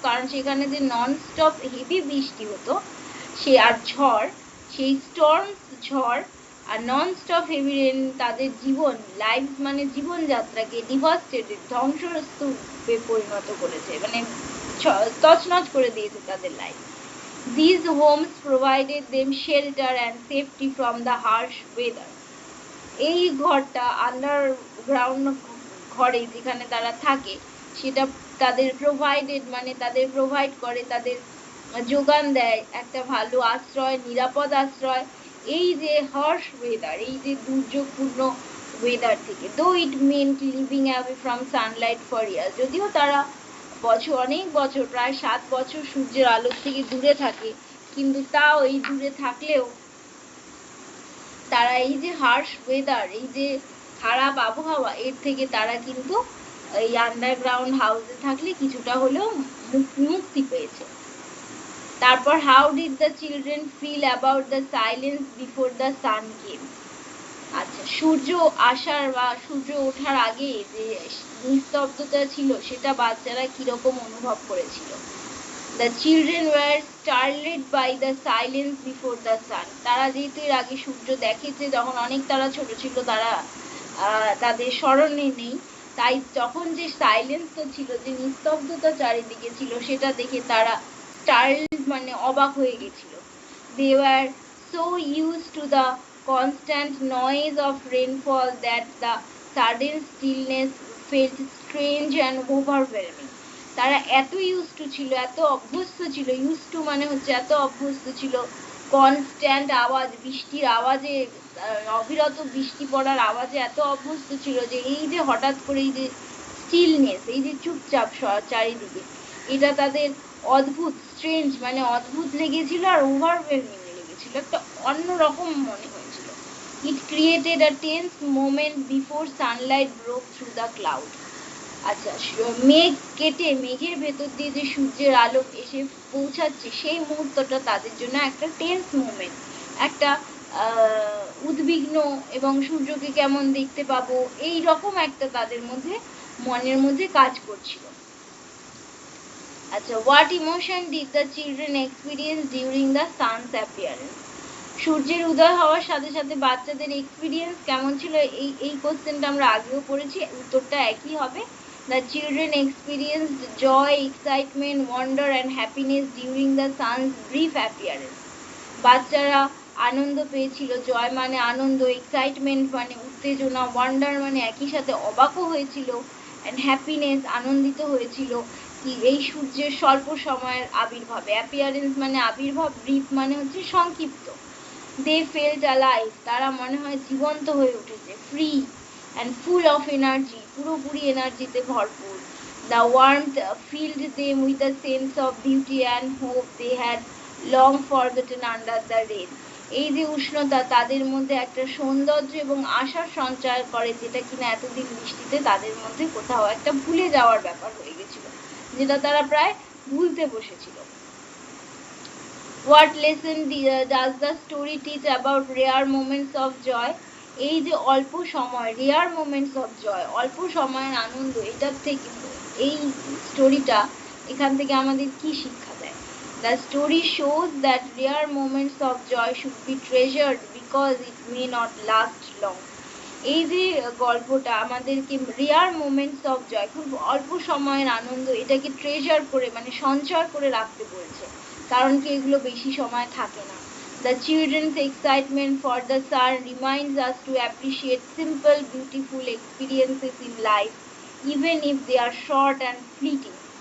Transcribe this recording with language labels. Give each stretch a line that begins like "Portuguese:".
Bangla: কারণ সেখানে যে নন স্টপ হেভি বৃষ্টি হতো, সে আর ঝড়, সেই স্টর্মস, ঝড় আর নন স্টপ হেভি রেন তাদের জীবন, লাইফ মানে জীবনযাত্রাকে ডিভাস্টেটেড, ধ্বংসস্তূপে পরিণত করেছে, মানে তছনছ করে দিয়েছে তাদের life.
English: These homes provided them shelter and safety from the harsh weather.
Bangla: এই ঘরটা আন্ডারগ্রাউন্ড ঘরে যেখানে তারা থাকে সেটা তাদের প্রোভাইডেড মানে তাদের প্রোভাইড করে, তাদের যোগান দেয় একটা ভালো আশ্রয়, নিরাপদ আশ্রয় এই যে হার্শ ওয়েদার, এই যে দুর্যোগপূর্ণ ওয়েদার থেকে।
English: though it meant living away from sunlight for years,
Bangla: যদিও তারা অনেক বছর প্রায় 7 বছর সূর্যের আলো থেকে দূরে থাকে, কিন্তু তাও এই দূরে থাকলেও তারা এই যে হার্শ ওয়েদার, এই যে খারাপ আবহাওয়া এর থেকে তারা কিন্তু এই আন্ডারগ্রাউন্ড হাউসে থাকলে কিছুটা হলেও মুক্তি পেয়েছে।
English: তারপর how did the children feel about the silence before the sun came.
Bangla: আচ্ছা, সূর্য আসার বা সূর্য ওঠার আগে যে নিস্তব্ধতা ছিল সেটা বাচ্চারা কিরকম অনুভব করেছিল।
English: The children were startled by the silence before the sun.
Bangla: তারা যেহেতু এর আগে সূর্য দেখেছে যখন অনেক তারা ছোট ছিল, তারা তাদের স্মরণে নেই, তাই তখন যে সাইলেন্সটা ছিল, যে নিস্তব্ধতা চারিদিকে ছিল, সেটা দেখে তারা startled মানে অবাক হয়ে গেছিল।
English: They were so used to the constant noise of rainfall that the sudden stillness felt strange and overwhelming.
Bangla: তারা এত ইউজ টু ছিল, এত অভ্যস্ত ছিল, ইউজ টু মানে হচ্ছে এত অভ্যস্ত ছিল কনস্ট্যান্ট আওয়াজ, বৃষ্টির আওয়াজে, অবিরত বৃষ্টি পড়ার আওয়াজে এত অভ্যস্ত ছিল যে এই যে হঠাৎ করে এই যে স্টিলনেস, এই যে চুপচাপ চারিদিকে, এটা তাদের অদ্ভুত, স্ট্রেঞ্জ মানে অদ্ভুত লেগেছিল আর ওভারওয়েলমিং লেগেছিল, একটা অন্যরকম মনে হয়েছিল।
English: It created a tense moment before sunlight broke through the cloud.
Bangla: আচ্ছা, মেঘ কেটে মেঘের ভেতর দিয়ে যে সূর্যের আলো এসে পৌঁছাচ্ছে সেই মুহূর্তটা তাদের জন্য একটা টেন্স মোমেন্ট, একটা উদ্বিগ্ন এবং সূর্যকে কেমন দেখতে পাবো এই রকম একটা তাদের মধ্যে মনের মধ্যে কাজ করছিল।
English: আচ্ছা, what emotion did the children experience during the sun's appearance.
Bangla: সূর্যের উদয় হওয়ার সাথে সাথে বাচ্চাদের এক্সপিরিয়েন্স কেমন ছিল, এই কোশ্চেনটা আমরা আগেও পড়েছি, উত্তরটা একই হবে।
English: The children experienced joy, excitement, wonder and happiness during the sun's brief appearance.
Bangla: বাচ্চারা আনন্দ পেয়েছিল, জয় মানে আনন্দ, এক্সাইটমেন্ট মানে উত্তেজনা, ওয়ান্ডার মানে একই সাথে অবাকও হয়েছিল, অ্যান্ড হ্যাপিনেস আনন্দিত হয়েছিল কি এই সূর্যের স্বল্প সময়ের আবির্ভাবে। অ্যাপিয়ারেন্স মানে আবির্ভাব, ব্রিফ মানে হচ্ছে সংক্ষিপ্ত।
English: they felt alive,
Bangla: তারা মনে হয় জীবন্ত হয়ে উঠেছে।
English: free and full of energy,
Bangla: পুরোপুরি এনার্জিতে ভরপুর।
English: The warmth filled them with a sense of beauty and hope they had long forgotten under the rain.
Bangla: এই যে উষ্ণতা তাদের মধ্যে একটা সৌন্দর্য এবং আশার সঞ্চার করে, যেটা কিনা এতদিন বৃষ্টিতে তাদের মধ্যে কোথাও একটা ভুলে যাওয়ার ব্যাপার হয়ে গেছিল, যেটা তারা প্রায় ভুলতে বসেছিল।
English: What lesson does the story teach about rare moments of joy?
Bangla: এই যে অল্প সময়, রেয়ার মোমেন্টস অফ জয়, অল্প সময়ের আনন্দ, এটার থেকে এই স্টোরিটা এখান থেকে আমাদের কি শিক্ষা দেয়?
English: The story shows that rare moments of joy should be treasured because it may not last long.
Bangla: এই যে গল্পটা আমাদেরকে রেয়ার মোমেন্টস অফ জয়, খুব অল্প সময়ের আনন্দ, এটাকে ট্রেজার করে মানে সঞ্চয় করে রাখতে বলছে, কারণ কি এগুলো বেশি সময় থাকে না।
English: The children's excitement for the sun reminds us to appreciate simple, beautiful experiences in life, even if they are short and fleeting.